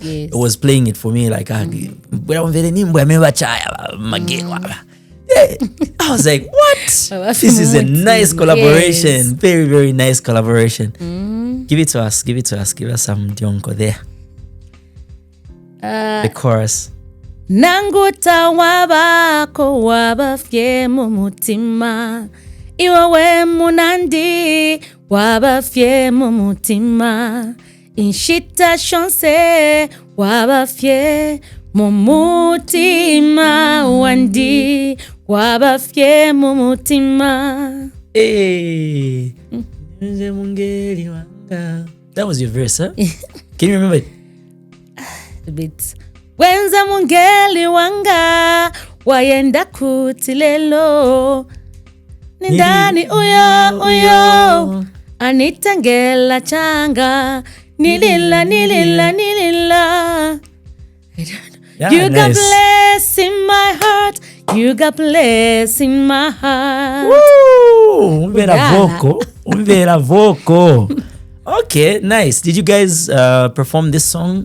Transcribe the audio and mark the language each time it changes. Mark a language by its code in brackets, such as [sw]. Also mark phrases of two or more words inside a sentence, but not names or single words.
[en] Yes. It was playing it for me. Like I was like, what? This is a nice collaboration. Yes. Very, very nice collaboration. Give it to us. Give us some dionko there. The chorus. [bem] Nanguta wabako wabafye mu mutima. Iwawe munandi wabafye mu mutima. Inshita chance wabafye mu mutima wandi wabafye mu mutima. [en] Hey. That was your verse, huh? Can you remember it? A bit. [bem] Wenza mungeli wanga wayenda kutilelo. Nindani uyo anitangela changa. Nilila. [en] Yeah, You got nice. bliss in my heart. You got bliss in my heart. Woo! Umvera vocal. Okay, nice. Did you guys perform this song?